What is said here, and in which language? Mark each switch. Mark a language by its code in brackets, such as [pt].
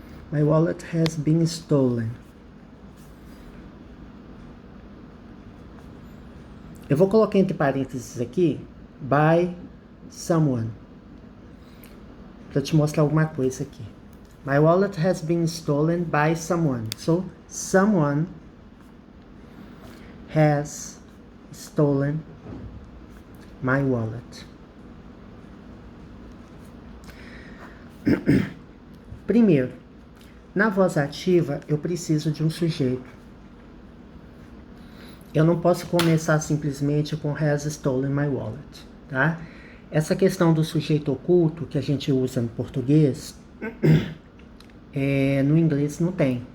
[en] My wallet has been stolen. [pt] Eu vou colocar entre parênteses aqui [en] by someone, [pt] para te mostrar alguma coisa aqui. [en] My wallet has been stolen by someone. So, someone has stolen my wallet. [pt] Primeiro, na voz ativa, eu preciso de um sujeito. Eu não posso começar simplesmente com [en] has stolen my wallet, [pt] tá? Essa questão do sujeito oculto que a gente usa no português, no inglês não tem.